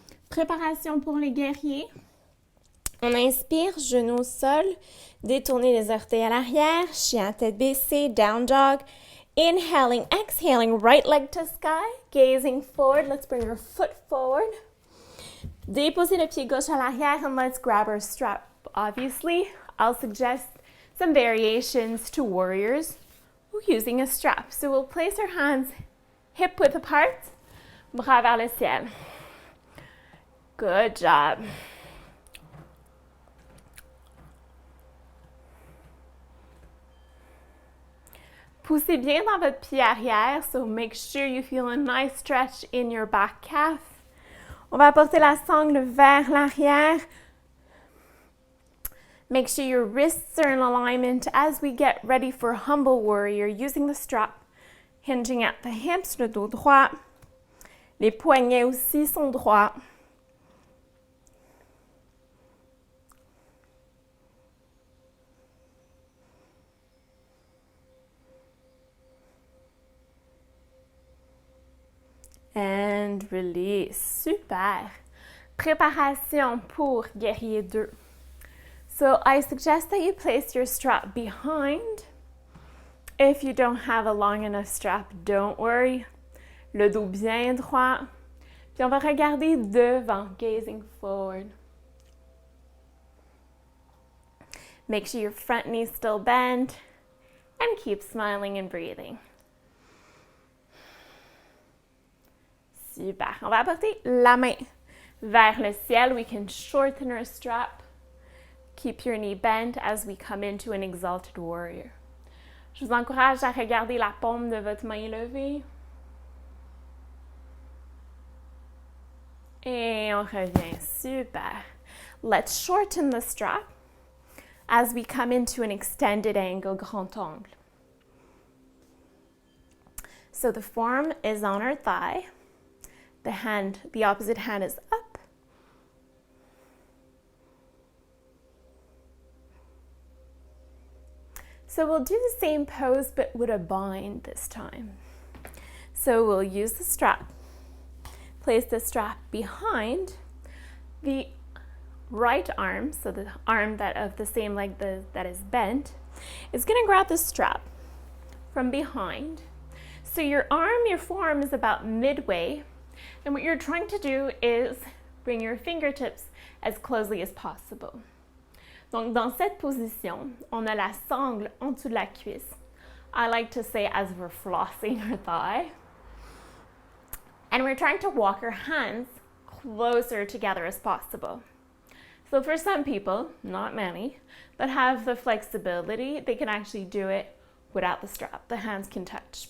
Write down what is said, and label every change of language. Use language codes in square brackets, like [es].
[fr] Préparation pour les guerriers. On inspire, genoux au sol, détournez les orteils à l'arrière, chien tête baissée, [en] down dog. Inhaling, exhaling, right leg to sky, gazing forward. Let's bring our foot forward. [fr] Déposez le pied gauche à l'arrière [en] and let's grab our strap. Obviously, I'll suggest some variations to warriors using a strap. So we'll place our hands hip width apart, [fr] bras vers le ciel. [en] Good job. [fr] Poussez bien dans votre pied arrière, [en] so make sure you feel a nice stretch in your back calf. [fr] On va porter la sangle vers l'arrière. [en] Make sure your wrists are in alignment as we get ready for humble warrior using the strap, hinging at the hips, [fr] le dos droit. Les poignets aussi sont droits. [en] And release. Super. [fr] Préparation pour guerrier 2. [en] So I suggest that you place your strap behind. If you don't have a long enough strap, don't worry. [fr] Le dos bien droit. Puis on va regarder devant, [en] gazing forward. Make sure your front knee's still bent and keep smiling and breathing. [fr] Super. On va apporter la main vers le ciel. [en] We can shorten our strap. Keep your knee bent as we come into an exalted warrior. [fr] Je vous encourage à regarder la paume de votre main levée. Et on revient. Super. [en] Let's shorten the strap as we come into an extended angle, [fr] grand angle. [en] So the form is on our thigh. The opposite hand is up. So we'll do the same pose, but with a bind this time. So we'll use the strap. Place the strap behind the right arm, so the arm of the same leg that is bent, is going to grab the strap from behind. So your forearm is about midway. And what you're trying to do is bring your fingertips as closely as possible. [fr] Donc, dans cette position, on a la sangle en dessous de la cuisse. [en] I like to say as we're flossing our thigh. And we're trying to walk our hands closer together as possible. So for some people, not many, that have the flexibility, they can actually do it without the strap. The hands can touch.